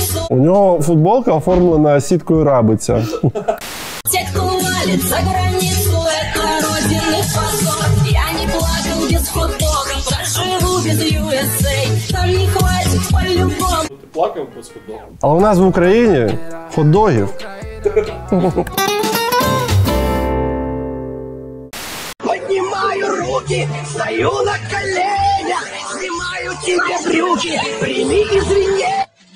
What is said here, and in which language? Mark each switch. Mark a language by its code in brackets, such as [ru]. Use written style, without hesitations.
[uk] У нього футболка оформлена сіткою рабиця. [ru] Те, кто валит за границу, это родины позор. Я не плакал без футбола, проживу без USA. Там не хватит по-любому. [uk] Ти плакав без футбола? Але у нас в Україні хот-догів. [ru] Поднимаю руки, стою на коленях, снимаю тебе брюки, прими извинения.